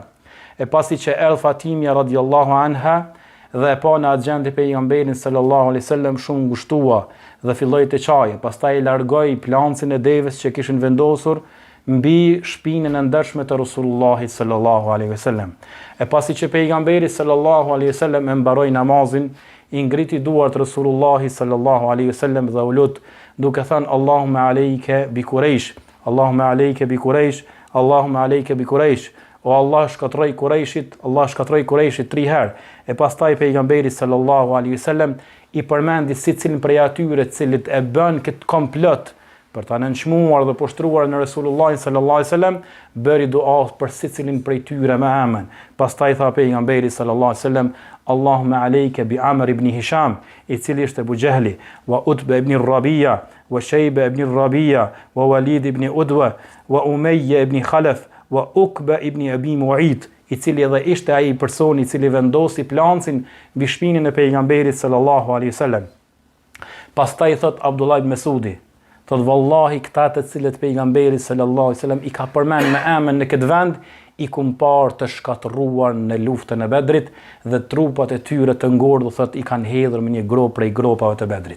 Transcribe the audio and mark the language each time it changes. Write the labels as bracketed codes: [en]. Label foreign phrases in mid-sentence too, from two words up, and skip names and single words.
[sq] E pasi që erdhi Fatimja [ar] رضي الله عنها [sq] dhe e pa në agjendën e pejgamberit [ar] صلى الله عليه وسلم, [sq] shumë ngushtua dhe filloi të çajë. Pastaj largoi plancin e deves që kishin vendosur mbi shpinën e ndershme të Rasulullahit [ar] صلى الله عليه وسلم. [sq] E pasi që pejgamberi [ar] صلى الله عليه وسلم [sq] e mbaroi namazin, i ngriti duart Rasulullahi [ar] صلى الله عليه وسلم [sq] dhe u lut duke thënë [ar] اللهم عليك بقريش، اللهم عليك بقريش، اللهم عليك بقريش. [sq] O Allah shkatroj Qurayshit, Allah shkatroj Qurayshit 3 herë. E pastaj pejgamberi [ar] صلى الله عليه وسلم [sq] i përmendi secilin prej atyre të cilët e bën këtë komplot për ta nënçmuar dhe poshtruar në Resulullahin [ar] صلى الله عليه وسلم, [sq] bëri dua për secilin prej tyre me emën. Pastaj tha pejgamberi [ar] صلى الله عليه وسلم, اللهم عليك بعمرو بن هشام, [sq] i cili ishte Abu Jehli, [ar] وعتبة بن ربيعة وشيبة بن ربيعة ووليد بن عدوة وأمية بن خلف وعقبة بن أبي معيط, [sq] i cili edhe ishte ai personi i cili vendosi plancin mbi shpinën e pejgamberit [ar] صلى الله عليه وسلم. [sq] Pastaj thot Abdullah ibn Mesudi, thot vallahi këta të cilët pejgamberi [ar] صلى الله عليه وسلم [sq] i ka përmend me emën në këtë vend, i kumparë të shkatëruar në luftën e Bedrit dhe trupat e tyre të ngordhur thot i kanë hedhur me një grop prej gropave të Bedrit.